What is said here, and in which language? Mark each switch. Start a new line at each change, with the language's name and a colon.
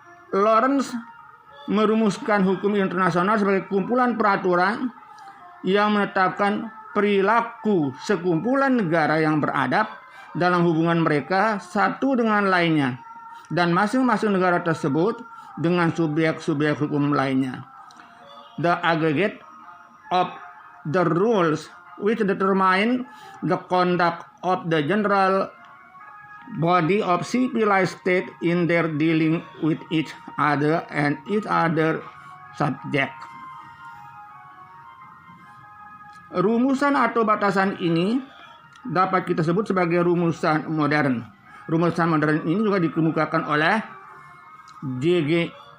Indonesian: Lawrence merumuskan hukum internasional sebagai kumpulan peraturan yang menetapkan perilaku sekumpulan negara yang beradab dalam hubungan mereka satu dengan lainnya dan masing-masing negara tersebut dengan subjek-subjek hukum lainnya.
English: The aggregate of the rules which determine the conduct of the general body of civilized state in their dealing with each other and each other subject.
Indonesian: Rumusan atau batasan ini dapat kita sebut sebagai rumusan modern. Rumusan modern ini juga dikemukakan oleh J.G.